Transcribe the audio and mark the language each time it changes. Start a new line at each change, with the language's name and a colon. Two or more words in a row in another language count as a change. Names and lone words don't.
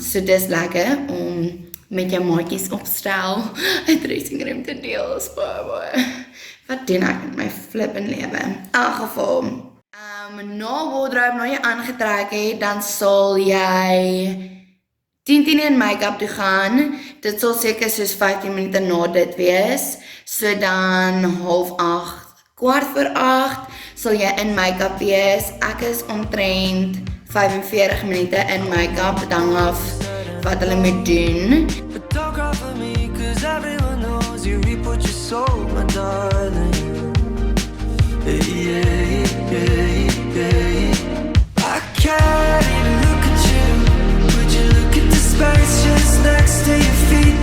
Afrikaans: So dis lekker om met jou maatjies opstel 'n
English: dressing room
Afrikaans: te deel. Is baie. Wat doen ek met my flippin' lewe? In elk geval, na wardrobe, na jy aangetrek het, dan sal jy 10:10 in make-up toe gaan. Dit sal seker soos 15 minute na dit wees. So dan 7:30, 7:15 sal jy in make-up wees. Ek is omtrent 45 minute in make-up, dit hang af wat hulle moet doen.
English: But don't cry for me, 'cause everyone knows you report your soul, my darling. Hey, hey, hey, hey. I can't even look at you. Would you look at the space just next to your feet?